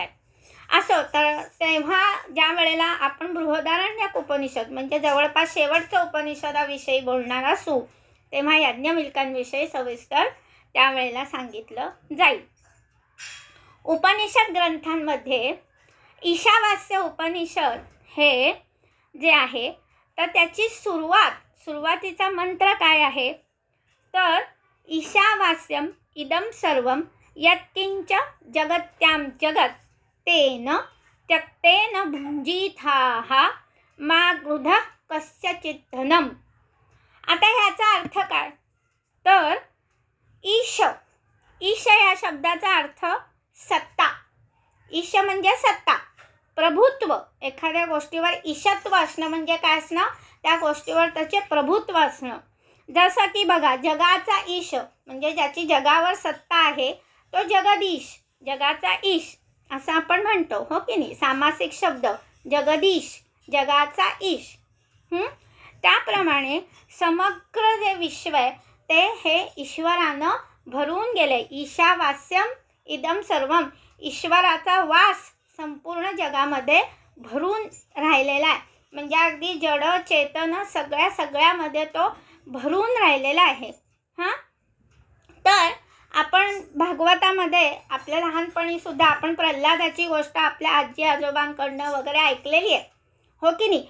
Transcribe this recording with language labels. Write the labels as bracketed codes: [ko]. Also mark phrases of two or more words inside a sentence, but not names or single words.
[mr] असो, तर तेव्हा ज्या वेळेला आपण बृहदारण्यक उपनिषद म्हणजे जवळपास शेवटचं उपनिषदाविषयी बोलणार असू तेव्हा याज्ञवल्क्यांविषयी सविस्तर त्यावेळेला सांगितलं जाईल. उपनिषद ग्रंथांमध्ये ईशावास्य उपनिषद हे जे आहे तर त्याची सुरुवातीचा मंत्र काय आहे तर [sa] ईशावास्यम इदं सर्वं यत्किंच जगत्यां जगत् तेन त्यक्तेन भुञ्जीथाः मा गृधः कस्यचित् धनम्. [mr] आता ह्याचा अर्थ काय तर ईश या शब्दाचा अर्थ सत्ता. ईश म्हणजे सत्ता, प्रभुत्व. एखाद्या गोष्टीवर ईशत्व असणं म्हणजे काय असणं, त्या गोष्टीवर त्याचे प्रभुत्व असणं. जसं की बघा, जगाचा ईश म्हणजे ज्याची जगावर सत्ता आहे तो जगदीश, जगाचा ईश असं आपण म्हणतो, हो की नाही. सामासिक शब्द जगदीश, जगाचा ईश. त्याप्रमाणे समग्र जे विश्व आहे ते हे ईश्वरानं भरून गेले. [sa] ईशावास्यम इदं सर्वम, [mr] ईश्वराचा वास संपूर्ण जगामध्ये भरून राहिलेला आहे. म्हणजे अगदी जड चेतन सगळ्यामध्ये तो भरून राहिलेला आहे. तर आपण भागवतामध्ये आपल्या लहानपणीसुद्धा आपण प्रल्हादाची गोष्ट आपल्या आजी आजोबांकडनं वगैरे ऐकलेली आहे, हो की नाही.